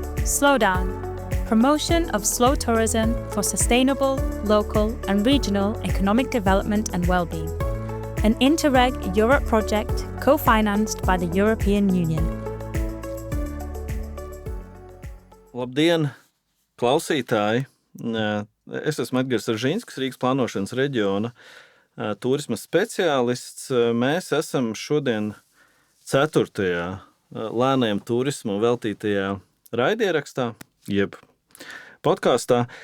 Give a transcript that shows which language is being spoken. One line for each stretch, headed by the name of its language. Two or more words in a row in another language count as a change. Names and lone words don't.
English: Slowdown. Promotion of slow tourism for sustainable, local and regional economic development and well-being. An Interreg Europe project co-financed by the European Union.
Latvian: Labdien, klausītāji! Es esmu Edgars Ražīnskis, Rīgas plānošanas reģiona turisma speciālists. Mēs esam šodien 4. lēnajam turismu veltītajā raidierakstā, jeb podkāstā.